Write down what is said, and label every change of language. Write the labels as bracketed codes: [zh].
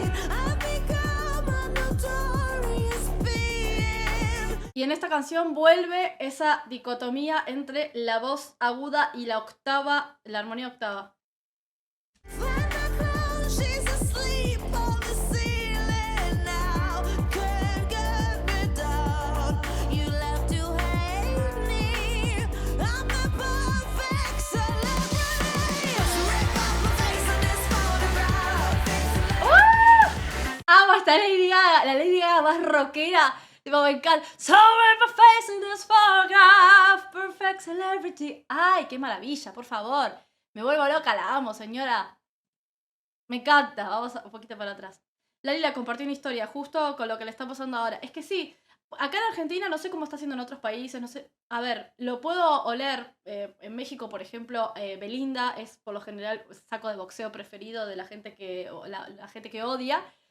[en] I become a notorious being. [es] Y en esta canción vuelve esa dicotomía entre la voz aguda y la octava, la armonía octava. [en] Find the clown, she's asleep on the ceiling now. Can't get me down. You love to hate me. I'm the perfect celebrity. Rip off my face in this photograph. [es] ¡Amo esta Lady Gaga! La Lady Gaga más rockera. Tipo, me encanta. [en] So rip my face in this photograph. [es] Perfect celebrity. ¡Ay, qué maravilla! Por favor. Me vuelvo loca, la amo, señora. Me encanta. Vamos un poquito para atrás. Lali compartió una historia justo con lo que le está pasando ahora. Es que sí, acá en Argentina no sé cómo está haciendo en otros países, no sé. A ver, lo puedo oler. En México, por ejemplo, Belinda es por lo general el saco de boxeo preferido de la gente la gente que odia.